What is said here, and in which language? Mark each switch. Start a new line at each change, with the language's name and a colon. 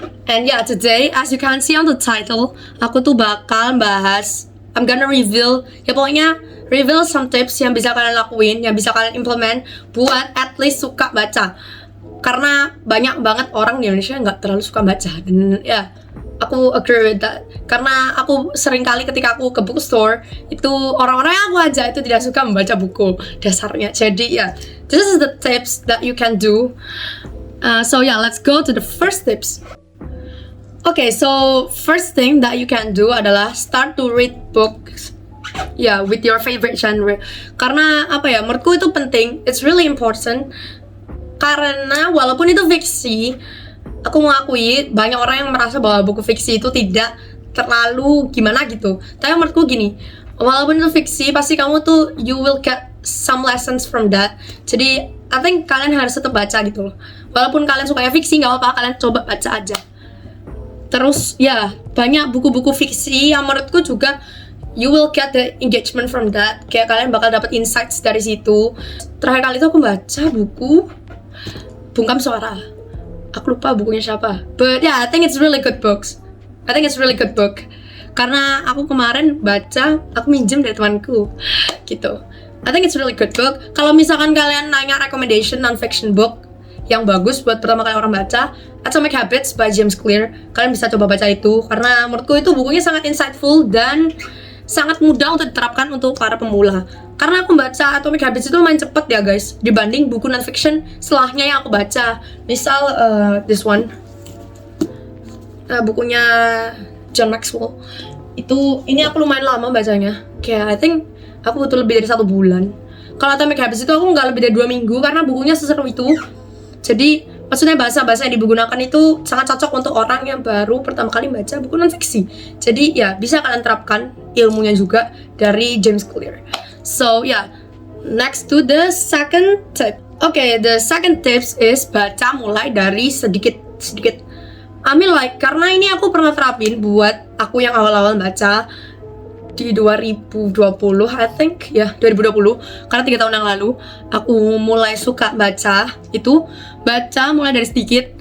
English: And yeah, today, as you can see on the title,
Indonesian: aku tuh bakal bahas,
English: I'm gonna reveal,
Indonesian: ya pokoknya
English: reveal some tips
Indonesian: yang bisa kalian lakuin, yang bisa kalian
English: implement
Indonesian: buat
English: at least
Indonesian: suka baca. Karena banyak banget orang di Indonesia nggak terlalu suka baca. Dan ya, aku
English: agree with that.
Indonesian: Karena aku sering kali ketika aku ke bookstore, itu orang-orang yang aku ajak itu tidak suka membaca buku dasarnya. Jadi ya,
English: this is the tips that you can do. So yeah, let's go to the first tips. Okay, so first thing that you can do adalah start to read books. Yeah, with your favorite genre.
Indonesian: Karena apa ya, menurutku itu penting.
English: It's really important.
Indonesian: Karena walaupun itu fiksi, aku mengakui banyak orang yang merasa bahwa buku fiksi itu tidak terlalu gimana gitu. Tapi menurutku gini, walaupun itu fiksi, pasti kamu tuh
English: you will get some lessons from that.
Indonesian: Jadi
English: I think
Indonesian: kalian harus tetap baca gitu loh. Walaupun kalian sukanya fiksi, nggak apa-apa, kalian coba baca aja. Terus ya, banyak buku-buku fiksi yang menurutku juga
English: you will get the engagement from that.
Indonesian: Kayak kalian bakal dapat insights dari situ. Terakhir kali itu aku baca buku Bungkam Suara. Aku lupa bukunya siapa.
English: But yeah, I think it's really good books. I think it's really good book.
Indonesian: Karena aku kemarin baca, aku minjem dari temanku. Gitu.
English: I think it's really good book.
Indonesian: Kalau misalkan kalian nanya recommendation non-fiction book yang bagus buat pertama kali orang baca, Atomic Habits by James Clear. Kalian bisa coba baca itu. Karena menurutku itu bukunya sangat insightful dan sangat mudah untuk diterapkan untuk para pemula. Karena aku baca Atomic Habits itu lumayan cepet ya guys, dibanding buku non-fiction setelahnya yang aku baca. Misal
English: this one,
Indonesian: bukunya John Maxwell. Ini aku lumayan lama bacanya. Kayak
English: I think
Indonesian: aku butuh lebih dari 1 bulan. Kalau Atomic Habits itu aku nggak lebih dari 2 minggu karena bukunya seseru itu. Jadi maksudnya bahasa-bahasa yang digunakan itu sangat cocok untuk orang yang baru pertama kali baca buku non-fiksi. Jadi ya bisa kalian terapkan ilmunya juga dari James Clear.
English: So yeah, next to the second tip. Okay, the second tips is
Indonesian: baca mulai dari sedikit.
English: I mean like,
Indonesian: karena ini aku pernah terapin buat aku yang awal-awal baca di 2020
English: I think
Indonesian: ya, 2020, karena 3 tahun yang lalu aku mulai suka baca mulai dari sedikit.